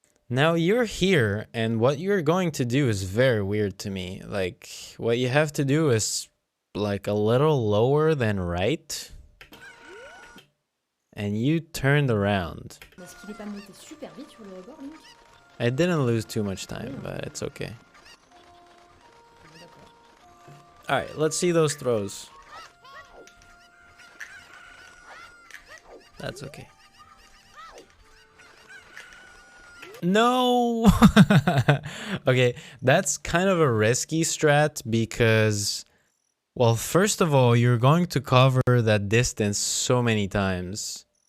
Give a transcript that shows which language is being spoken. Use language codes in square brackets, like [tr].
[en] Now you're here, and what you're going to do is very weird to me. Like, what you have to do is like a little lower than right. And you turned around. [fr] Est-ce qu'il est pas monté super vite sur le rebord, Link? [en] I didn't lose too much time, but it's okay. [fr] D'accord. [en] Alright, let's see those throws. That's okay. No! Okay, that's kind of a risky strat because, well, first of all, you're going to cover that distance so many times.